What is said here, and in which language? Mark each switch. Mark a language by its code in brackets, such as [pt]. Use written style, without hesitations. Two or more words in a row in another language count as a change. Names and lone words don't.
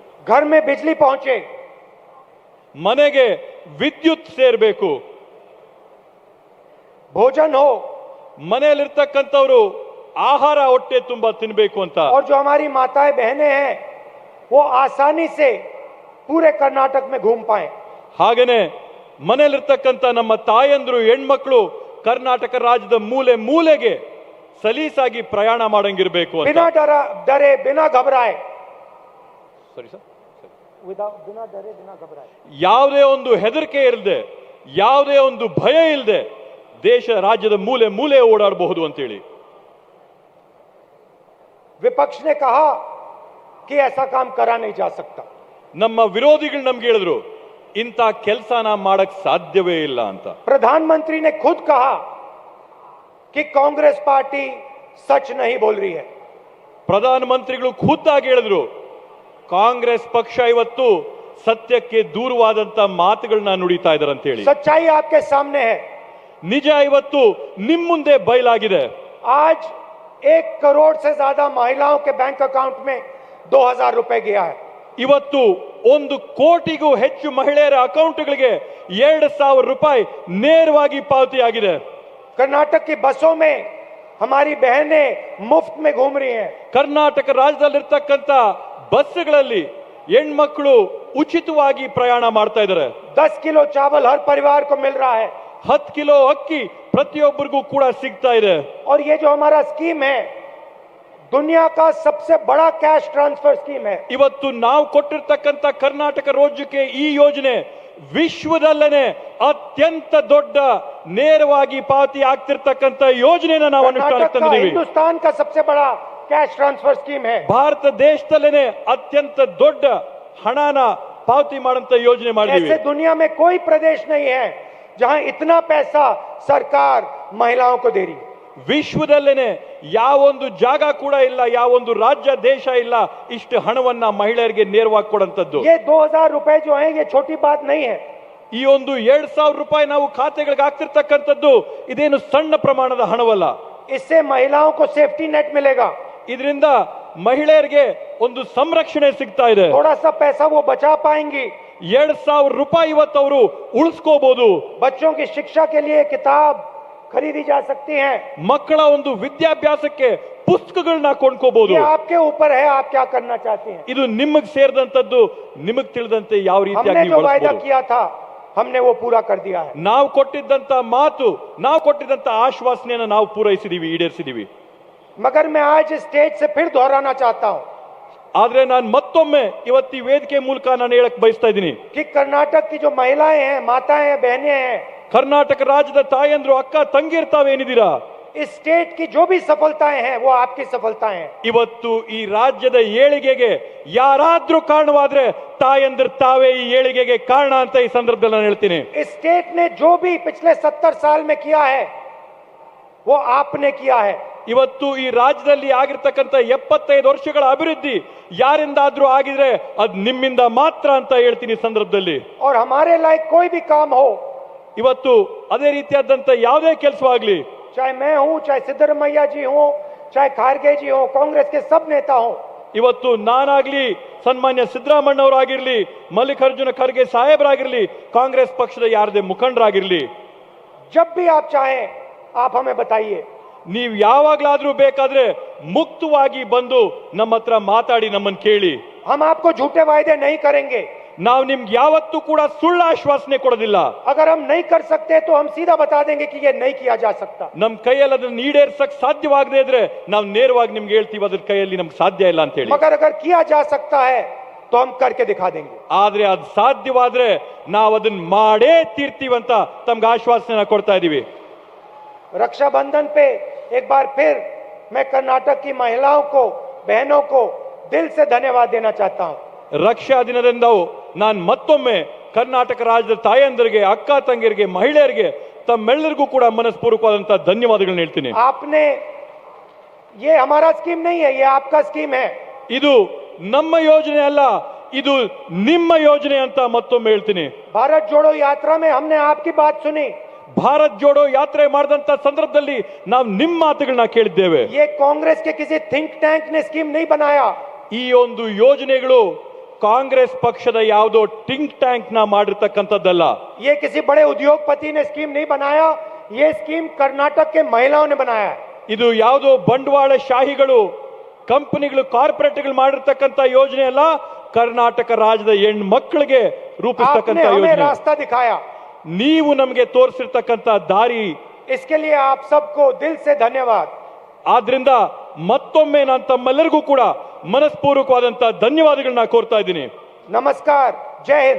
[hi] घर में बिजली पहुंचे, [kn] ಮನೆಗೆ ವಿದ್ಯುತ್ ಸೇರಬೇಕು, [hi] भोजन हो, [kn] ಮನೆಯಲ್ಲಿರ್ತಕ್ಕಂಥವ್ರು ಆಹಾರ ಹೊಟ್ಟೆ ತುಂಬಾ ತಿನ್ಬೇಕು ಅಂತ. [hi] और जो हमारी माताएं बहनें हैं वो आसानी से पूरे कर्नाटक में घूम पाए. [kn] ಹಾಗೇನೆ ಮನೆಯಲ್ಲಿರ್ತಕ್ಕಂಥ ನಮ್ಮ ತಾಯಂದ್ರು ಹೆಣ್ಮಕ್ಳು ಕರ್ನಾಟಕ ರಾಜ್ಯದ ಮೂಲೆ ಮೂಲೆಗೆ ಸಲೀಸಾಗಿ ಪ್ರಯಾಣ ಮಾಡಂಗಿರ್ಬೇಕು ಅಂತ. [hi] बिना डरे बिना घबराए, [kn] ಸರಿ ಸರ್, [hi] बिना डरे बिना घबराए, [kn] ಯಾವುದೇ ಒಂದು ಹೆದರಿಕೆ ಇಲ್ಲದೆ, ಯಾವುದೇ ಒಂದು ಭಯ ಇಲ್ಲದೆ ದೇಶ ರಾಜ್ಯದ ಮೂಲೆ ಮೂಲೆ ಓಡಾಡಬಹುದು ಅಂತೇಳಿ. [hi] विपक्ष ने कहा कि ऐसा काम करा नहीं जा सकता. [kn] ನಮ್ಮ ವಿರೋಧಿಗಳು ನಮ್ಗೆ ಹೇಳಿದ್ರು ಇಂಥ ಕೆಲಸನ ಮಾಡಕ್ ಸಾಧ್ಯವೇ ಇಲ್ಲ ಅಂತ. [hi] प्रधानमंत्री ने खुद कहा कि कांग्रेस पार्टी सच नहीं बोल रही है. [kn] ಪ್ರಧಾನಮಂತ್ರಿಗಳು ಖುದ್ದಾಗಿ ಹೇಳಿದ್ರು ಕಾಂಗ್ರೆಸ್ ಪಕ್ಷ ಇವತ್ತು ಸತ್ಯಕ್ಕೆ ದೂರವಾದಂತ ಮಾತುಗಳನ್ನ ನುಡಿತಾ ಇದ್ದಾರೆ ಅಂತ ಹೇಳಿ. [hi] सच्चाई आपके सामने है. [kn] ನಿಜ ಇವತ್ತು ನಿಮ್ ಮುಂದೆ ಬಯಲಾಗಿದೆ. [hi] आज 1 करोड़ से ज्यादा महिलाओं के [en] bank account [hi] में 2000 रुपए गया है. [kn] ಇವತ್ತು 1 ಕೋಟಿಗೂ ಹೆಚ್ಚು ಮಹಿಳೆಯರ ಅಕೌಂಟ್ಗಳಿಗೆ 2000 ರೂಪಾಯಿ ನೇರವಾಗಿ ಪಾವತಿಯಾಗಿದೆ. [hi] कर्नाटक की बसों में हमारी बहनें मुफ्त में घूम रही हैं. [kn] ಕರ್ನಾಟಕ ರಾಜ್ಯದಲ್ಲಿರ್ತಕ್ಕಂಥ ಬಸ್ಗಳಲ್ಲಿ ಹೆಣ್ಮಕ್ಳು ಉಚಿತವಾಗಿ ಪ್ರಯಾಣ ಮಾಡ್ತಾ ಇದ್ದಾರೆ. [hi] 10 किलो चावल हर परिवार को मिल रहा है. [kn] 10 ಕಿಲೋ ಅಕ್ಕಿ ಪ್ರತಿಯೊಬ್ಬರಿಗೂ ಕೂಡ ಸಿಗ್ತಾ ಇದೆ. [hi] और ये जो हमारा स्कीम है दुनिया का सबसे बड़ा [en] cash transfer scheme [hi] है. [kn] ಇವತ್ತು ನಾವು ಕೊಟ್ಟಿರ್ತಕ್ಕಂಥ ಕರ್ನಾಟಕ ರಾಜ್ಯಕ್ಕೆ ಈ ಯೋಜನೆ ವಿಶ್ವದಲ್ಲೇನೆ ಅತ್ಯಂತ ದೊಡ್ಡ ನೇರವಾಗಿ ಪಾವತಿ ಆಗ್ತಿರ್ತಕ್ಕಂಥ ಯೋಜನೆನ ನಾವು ಅನುಷ್ಠಾನಕ್ಕೆ [hi] कर्नाटक का [kn] ತಂದಿದ್ದೀವಿ. [hi] हिंदुस्तान का सबसे बड़ा [en] cash transfer scheme [hi] है. [kn] ಭಾರತ ದೇಶದಲ್ಲೇನೆ ಅತ್ಯಂತ ದೊಡ್ಡ ಹಣನ ಪಾವತಿ ಮಾಡಂತ ಯೋಜನೆ ಮಾಡಿದ್ದೀವಿ. [hi] ऐसे दुनिया में कोई प्रदेश नहीं है जहां इतना पैसा सरकार महिलाओं को दे रही है. [kn] ವಿಶ್ವದಲ್ಲೇನೆ ಯಾವೊಂದು ಜಾಗ ಕೂಡ ಇಲ್ಲ, ಯಾವೊಂದು ರಾಜ್ಯ ದೇಶ ಇಲ್ಲ ಇಷ್ಟು ಹಣವನ್ನ ಮಹಿಳೆಯರಿಗೆ ನೇರವಾಗಿ ಕೊಡಂತದ್ದು. [hi] ये 2000 रुपए जो है ये छोटी बात नहीं है. [kn] ಈ ಒಂದು 2000 ರೂಪಾಯಿ ನಾವು ಖಾತೆಗಳಿಗೆ ಹಾಕ್ತಿರ್ತಕ್ಕಂಥದ್ದು ಇದೇನು ಸಣ್ಣ ಪ್ರಮಾಣದ ಹಣವಲ್ಲ. [hi] इससे महिलाओं को [en] safety net [hi] मिलेगा. [kn] ಇದರಿಂದ ಮಹಿಳೆಯರಿಗೆ ಒಂದು ಸಂರಕ್ಷಣೆ ಸಿಗ್ತಾ ಇದೆ. [hi] थोड़ा सा पैसा वो बचा पाएंगी. [kn] 2000 ರೂಪಾಯಿ ಇವತ್ತು ಅವರು ಉಳಿಸ್ಕೋಬಹುದು. [hi] बच्चों की शिक्षा के लिए किताब खरीदी जा सकती हैं. [kn] ಮಕ್ಕಳ ಒಂದು ವಿದ್ಯಾಭ್ಯಾಸಕ್ಕೆ ಪುಸ್ತಕಗಳನ್ನ ಕೊಂಡ್ಕೋಬಹುದು. [hi] ये आपके ऊपर है, आप क्या करना चाहते हैं. [kn] ಇದು ನಿಮಗೆ ಸೇರಿದಂತದ್ದು, ನಿಮಗೆ ತಿಳಿದಂತೆ ಯಾವ ರೀತಿಯಾಗಿ [hi] हमने [kn] ನೀವು [hi] जो वायदा [kn] ಬಳಸಬಹುದು. [hi] किया था हमने वो पूरा कर दिया है. [kn] ನಾವು ಕೊಟ್ಟಿದ್ದಂತ ಮಾತು, ನಾವು ಕೊಟ್ಟಿದ್ದಂತ ಆಶ್ವಾಸನೆಯನ್ನ ನಾವು ಪೂರೈಸಿದೀವಿ, ಈಡೇರಿಸಿದೀವಿ. [hi] मगर मैं आज स्टेज से फिर दोहराना चाहता हूं [kn] ಆದ್ರೆ ನಾನು ಮತ್ತೊಮ್ಮೆ ಇವತ್ತು ಈ ವೇದಿಕೆ ಮೂಲಕ ನಾನು ಹೇಳಕ್ ಬಯಸ್ತಾ ಇದ್ದೀನಿ [hi] कि कर्नाटक की जो महिलाएं हैं, माताएं हैं, बहनें हैं, [kn] ಕರ್ನಾಟಕ ರಾಜ್ಯದ ತಾಯಂದ್ರು ಅಕ್ಕ ತಂಗಿರ್ತಾವೇನಿದ್ದೀರಾ, [hi] इस स्टेट की जो भी सफलताएं हैं वो आपकी सफलताएं हैं. [kn] ಇವತ್ತು ಈ ರಾಜ್ಯದ ಏಳಿಗೆಗೆ ಯಾರಾದ್ರೂ ಕಾರಣವಾದ್ರೆ ತಾಯಂದ್ರ ತಾವೇ ಈ ಏಳಿಗೆಗೆ ಕಾರಣ ಅಂತ ಈ ಸಂದರ್ಭದಲ್ಲಿ ನಾನು ಹೇಳ್ತೀನಿ. [hi] इस स्टेट ने जो भी पिछले 70 साल में किया है वो आपने किया है. [kn] ಇವತ್ತು ಈ ರಾಜ್ಯದಲ್ಲಿ ಆಗಿರ್ತಕ್ಕಂಥ 75 ವರ್ಷಗಳ ಅಭಿವೃದ್ಧಿ ಯಾರಿಂದಾದ್ರೂ ಆಗಿದ್ರೆ ಅದ್ ನಿಮ್ಮಿಂದ ಮಾತ್ರ ಅಂತ ಹೇಳ್ತೀನಿ ಈ ಸಂದರ್ಭದಲ್ಲಿ. [hi] और हमारे लायक कोई भी काम हो, [kn] ಇವತ್ತು ಅದೇ ರೀತಿಯಾದಂತ ಯಾವುದೇ ಕೆಲಸವಾಗ್ಲಿ, [hi] चाहे मैं हूं, चाहे सिद्धरमैया जी हो, चाहे खारगे जी हो, कांग्रेस के सब नेता हो, [kn] ಇವತ್ತು ನಾನಾಗ್ಲಿ, ಸನ್ಮಾನ್ಯ ಸಿದ್ದರಾಮಣ್ಣ ಅವರಾಗಿರ್ಲಿ, ಮಲ್ಲಿಕಾರ್ಜುನ ಖರ್ಗೆ ಸಾಹೇಬರಾಗಿರ್ಲಿ, ಕಾಂಗ್ರೆಸ್ ಪಕ್ಷದ ಯಾರದೇ ಮುಖಂಡರಾಗಿರ್ಲಿ, [hi] जब भी आप चाहें आप हमें बताइए. [kn] ನೀವು ಯಾವಾಗ್ಲಾದ್ರೂ ಬೇಕಾದ್ರೆ ಮುಕ್ತವಾಗಿ ಬಂದು ನಮ್ಮ ಹತ್ರ ಮಾತಾಡಿ, ನಮ್ಮನ್ನು ಕೇಳಿ. [hi] हम आपको झूठे वायदे नहीं करेंगे. [kn] ನಾವು ನಿಮ್ಗೆ ಯಾವತ್ತೂ ಕೂಡ ಸುಳ್ಳು ಆಶ್ವಾಸನೆ ಕೊಡೋದಿಲ್ಲ. [hi] अगर हम नहीं कर सकते तो हम सीधा बता देंगे कि ये नहीं किया जा सकता. [kn] ನಮ್ ಕೈಯಲ್ಲಿ ಅದನ್ನ ಈಡೇರ್ಸಕ್ ಸಾಧ್ಯವಾಗದೇ ಇದ್ರೆ ನಾವು ನೇರವಾಗಿ ನಿಮ್ಗೆ ಹೇಳ್ತೀವಿ ಅದ್ರ ಕೈಯಲ್ಲಿ ನಮ್ಗೆ ಸಾಧ್ಯ ಇಲ್ಲ ಅಂತ ಹೇಳಿ. [hi] मगर अगर किया जा सकता है तो हम करके दिखा देंगे. [kn] ಆದ್ರೆ ಅದು ಸಾಧ್ಯವಾದ್ರೆ ನಾವು ಅದನ್ನ ಮಾಡೇ ತೀರ್ತೀವಂತ ತಮ್ಗೆ ಆಶ್ವಾಸನೆ ಕೊಡ್ತಾ ಇದೀವಿ. [hi] रक्षाबंधन पे एक बार फिर मैं कर्नाटक की महिलाओं को, बहनों को दिल से धन्यवाद देना चाहता हूं. [kn] ರಕ್ಷಾ ದಿನದಿಂದ ನಾನು ಮತ್ತೊಮ್ಮೆ ಕರ್ನಾಟಕ ರಾಜ್ಯದ ತಾಯಂದರಿಗೆ, ಅಕ್ಕ ತಂಗಿಯರಿಗೆ, ಮಹಿಳೆಯರಿಗೆ ತಮ್ಮೆಲ್ಲರಿಗೂ ಕೂಡ ಮನಸ್ಪೂರ್ವಕವಾದಂತಹ ಧನ್ಯವಾದಗಳನ್ನ ಹೇಳ್ತೀನಿ. [hi] आपने, ये हमारा स्कीम नहीं है, ये आपका स्कीम है. [kn] ಇದು ನಮ್ಮ ಯೋಜನೆ ಅಲ್ಲ, ಇದು ನಿಮ್ಮ ಯೋಜನೆ ಅಂತ ಮತ್ತೊಮ್ಮೆ ಹೇಳ್ತೀನಿ. [hi] भारत जोड़ो यात्रा में हमने आपकी बात सुनी. [kn] ಭಾರತ್ ಜೋಡೋ ಯಾತ್ರೆ ಮಾಡಿದಂತ ಸಂದರ್ಭದಲ್ಲಿ ನಾವು ನಿಮ್ಮ ಮಾತುಗಳನ್ನ ಕೇಳಿದ್ದೇವೆ. [hi] ये कांग्रेस के किसी [en] think tank [hi] ने स्कीम नहीं बनाया. [kn] ಈ ಒಂದು ಯೋಜನೆಗಳು ಕಾಂಗ್ರೆಸ್ ಪಕ್ಷದ ಯಾವುದೋ [en] think tank [kn] ನ ಮಾಡಿರ್ತಕ್ಕಂಥದ್ದಲ್ಲ. [hi] ये किसी बड़े उद्योगपति ने स्कीम नहीं बनाया ये स्कीम कर्नाटक के महिलाओं ने बनाया है। [kn] ಇದು ಯಾವುದೋ ಬಂಡವಾಳ ಶಾಹಿಗಳು ಕಂಪನಿಗಳು ಕಾರ್ಪೊರೇಟ್ಗಳು ಮಾಡಿರ್ತಕ್ಕಂಥ ಯೋಜನೆ ಅಲ್ಲ, ಕರ್ನಾಟಕ ರಾಜ್ಯದ ಹೆಣ್ಮಕ್ಳಿಗೆ [hi] आपने [kn] ರೂಪಿಸ್ತಕ್ಕಂಥ [hi] हमें [kn] ಯೋಜನೆ. [hi] रास्ता दिखाया, [kn] ನೀವು ನಮಗೆ ತೋರಿಸಿರ್ತಕ್ಕಂಥ ದಾರಿ. [hi] इसके लिए आप सबको दिल से धन्यवाद। [kn] ಆದ್ರಿಂದ ಮತ್ತೊಮ್ಮೆ ನಾನು ತಮ್ಮೆಲ್ಲರಿಗೂ ಕೂಡ ಮನಸ್ಪೂರ್ವಕವಾದಂತಹ ಧನ್ಯವಾದಗಳನ್ನ ಕೋರ್ತಾ ಇದ್ದೀನಿ. [hi] नमस्कार, जय हिंद।